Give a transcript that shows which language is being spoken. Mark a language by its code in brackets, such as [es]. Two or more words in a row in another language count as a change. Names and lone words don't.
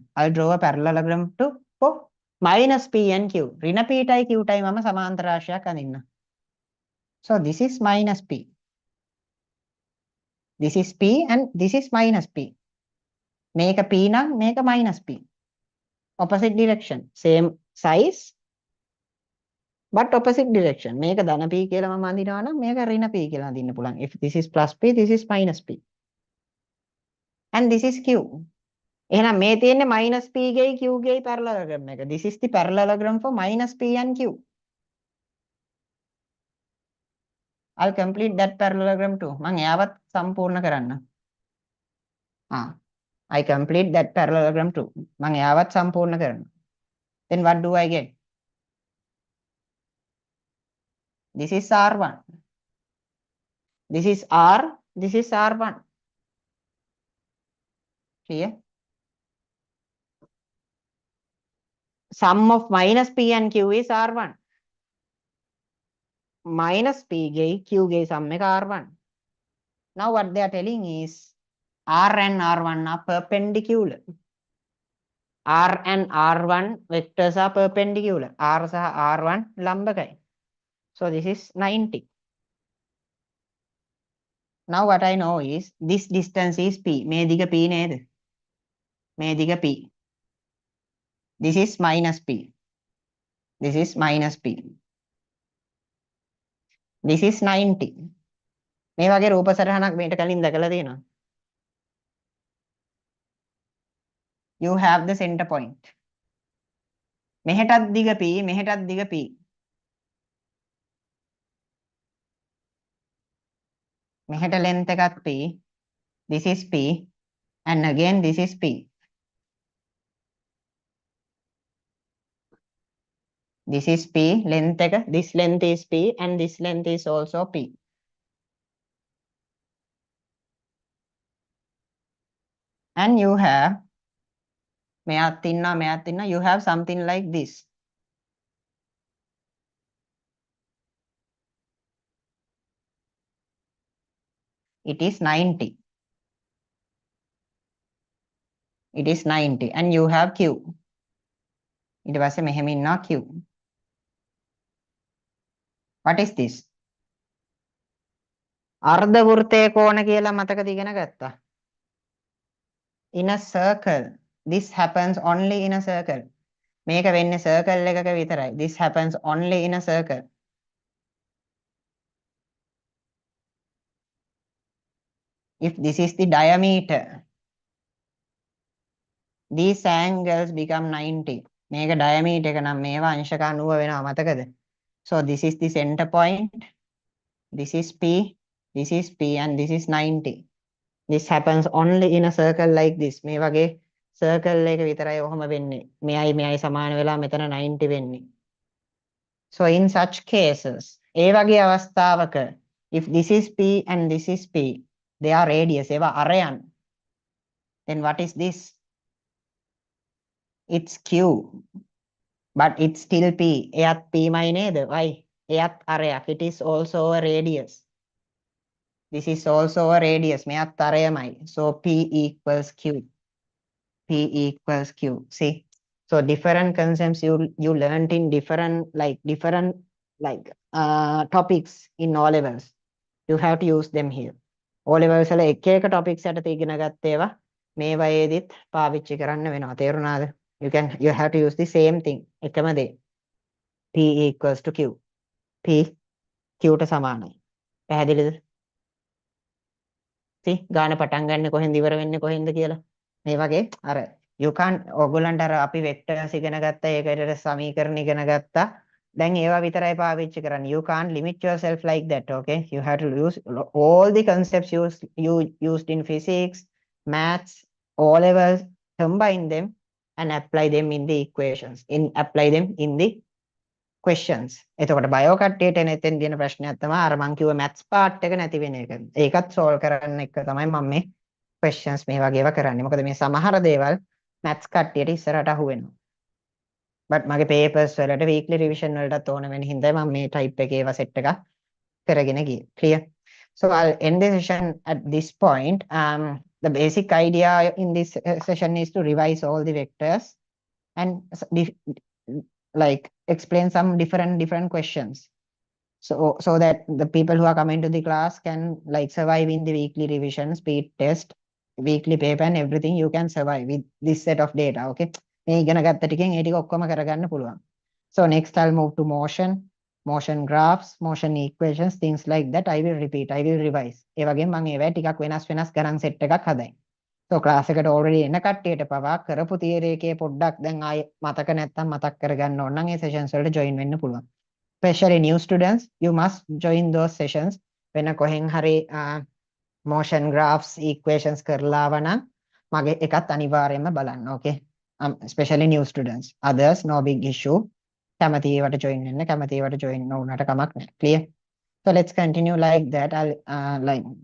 [en] I'll draw a parallelogram to for minus P and Q. [si] ඍණ P ටයි Q ටයි මම සමාන්තර රාශියක් අඳින්නම්. [en] So this is minus P. This is P and this is minus P. [si] මේක P නම් මේක minus P. [en] Opposite direction. Same size but opposite direction. [si] මේක ධන P කියලා මම අඳිනවා නම් මේක ඍණ P කියලා අඳින්න පුළුවන්. [en] If this is plus P, this is minus P. And this is Q. [si] එහෙනම් මේ තියෙන්නේ minus P ගෙයි Q ගෙයි parallelogram එක. [en] This is the parallelogram for minus P and Q. I'll complete that parallelogram too. [si] මම එයාවත් සම්පූර්ණ කරන්න. [en] I complete that parallelogram too. [si] මම එයාවත් සම්පූර්ණ කරන්න. [en] Then what do I get? This is R1. This is R. This is R1. Clear? Sum of minus P and Q is R1. [si] Minus P ගෙයි Q ගෙයි sum එක R1. [en] Now what they are telling is R and R1 are perpendicular. R and R1 vectors are perpendicular. [si] R සහ R1 ලම්බකයි. [en] So this is 90. Now what I know is this distance is P. [si] මේ දිග P නේද? මේ දිග P. [en] This is minus P. This is minus P. This is 90. [si] මේ වගේ රූප සටහනක් මේට කලින් දැකලා තියෙනවා. [en] You have the center point. [si] මෙහෙටත් දිග P, මෙහෙටත් දිග P. මෙහෙට length එකක් P. [en] This is P. And again this is P. This is P, length එක. This length is P and this length is also P. And you have [si] මෙයාත් ඉන්නවා [en] you have something like this. It is 90. It is 90 and you have Q. [si] ඊට පස්සේ මෙහෙම ඉන්නවා Q. [en] What is this? [si] අර්ධ වෘත්තයේ කෝණ කියලා මතකද ඉගෙන ගත්තා? [en] In a circle. This happens only in a circle. [si] මේක වෙන්නේ circle එකක විතරයි. [en] This happens only in a circle. If this is the diameter, these angles become 90. [si] මේක diameter එක නම් මේවා අංශක 90 වෙනවා මතකද? [en] So this is the center point. This is P. This is P and this is 90. This happens only in a circle like this. [si] මේ වගේ circle එක විතරයි ඔහම වෙන්නේ. මෙයයි සමාන වෙලා මෙතන 90 වෙන්නේ. [en] So in such cases, [si] ඒ වගේ අවස්ථාවක [en] if this is P and this is P, they are radius. [si] ඒවා අරයන්. [en] Then what is this? It's Q. But it's still P. [si] එයත් P මයි නේද? [en] Why? [si] එයත් අරයක්. [en] It is also a radius. This is also a radius. [si] මෙයත් අරයමයි. [en] So P equals Q. P equals Q. See? So different concepts you learned in different topics in O levels. You have to use them here. [si] O levels වල එක එක topics යටතේ ඉගෙන ගත්ත ඒවා මේ වයේදීත් පාවිච්චි කරන්න වෙනවා. තේරුණාද? [en] You have to use the same thing. [si] එකම දේ. [en] P equals to Q. [si] P Q ට සමානයි. පැහැදිලිද? See? ගාන පටන් ගන්න කොහෙන්ද ඉවර වෙන්නේ කොහෙන්ද කියලා. මේ වගේ අර [en] you can't [si] ඕගොල්ලන්ට අර අපි vectors ඉගෙන ගත්තා ඒකට සමීකරණ ඉගෙන ගත්තා දැන් ඒවා විතරයි පාවිච්චි කරන්නේ you [en] can't limit yourself like that okay you have to use all the concepts you used in physics maths O levels combine them and apply them in the equations apply them in the questions [si] එතකොට බයෝ කට්ටියට එන එතෙන් දින ප්‍රශ්නයක් තමයි අර මං කිව්ව maths part එක නැති වෙන එක ඒකත් solve කරන්න එක තමයි මම මේ questions මේ වගේ ඒවා කරන්නේ මොකද මේ සමහර දේවල් maths කට්ටියට ඉස්සරහට අහු වෙනවා but මගේ papers වලට weekly revision වලටත් ඕන වෙන හින්දා මම මේ type එකේ ඒවා set එකක් කරගෙන ගියේ [en] clear so I'll end the session at this point the basic idea in this session is to revise all the vectors and like explain some different questions so that the people who are coming to the class can like survive in the weekly revision speed test weekly paper and everything you can survive with this set of data okay [si] මේ ඉගෙන ගත්ත ටිකෙන් ඒ ටික ඔක්කොම කරගන්න පුළුවන් [en] so next I'll move to motion graphs motion equations things like that I will repeat I will revise [si] ඒ වගේම මම ඒවා ටිකක් වෙනස් ගණන් set එකක් හදයි so class එකට already එන කට්ටියට පවා කරපු theory එකේ පොඩ්ඩක් දැන් ආයේ මතක නැත්තම් මතක් කරගන්න ඕන නම් ඒ sessions වලට join වෙන්න පුළුවන් [en] especially new students you must join those sessions [si] වෙන කොහෙන් හරි motion graphs equations කරලා වනම් මගේ එකත් අනිවාර්යයෙන්ම බලන්න [en] okay especially new students others no big issue [si] කැමති ඒවට join වෙන්න කැමති ඒවට join නොවුනට කමක් නැහැ [en] clear so let's continue like that I'll like